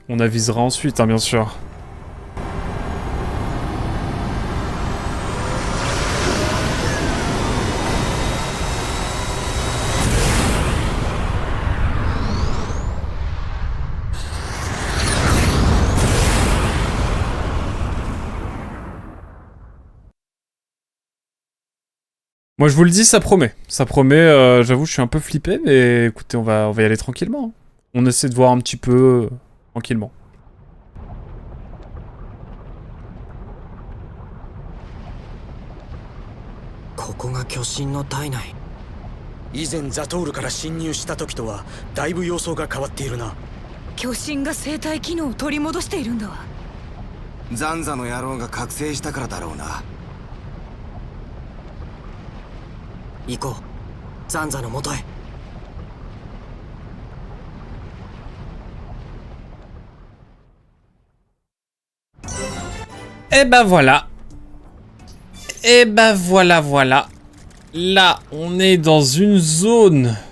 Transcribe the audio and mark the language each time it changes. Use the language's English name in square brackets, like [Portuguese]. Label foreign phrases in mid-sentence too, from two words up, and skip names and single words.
[French] On avisera ensuite, hein, bien sûr. Moi je vous le dis, ça promet. Ça promet, j'avoue je suis un peu flippé, mais écoutez, on va y aller tranquillement. Hein. On essaie de voir un petit peu tranquillement. [Japanese] ここが巨神の体内。以前ザトールから侵入した時とはだいぶ様相が変わっているな。巨神が生体機能を取り戻しているんだわ。ザンザの野郎が覚醒したからだろうな。行こう、ザンザの元へ。 [French] Et bah voilà. Et bah voilà, voilà. Là, on est dans une zone.